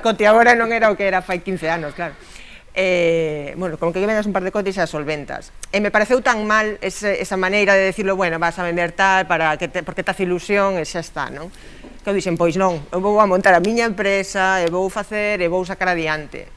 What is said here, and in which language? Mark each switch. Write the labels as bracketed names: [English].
[Galician] coti agora non era o que era fai 15 anos, claro. [Spanish] Bueno, con que vendas un par de cotis [Galician] xa solventas. E me pareceu tan mal esa maneira de decirlo, bueno, [Spanish] vas a vender tal, porque te hace ilusión, [Galician] e xa está, non? Que eu dixen, pois non, eu vou a montar a miña empresa, e vou facer, e vou sacar adiante.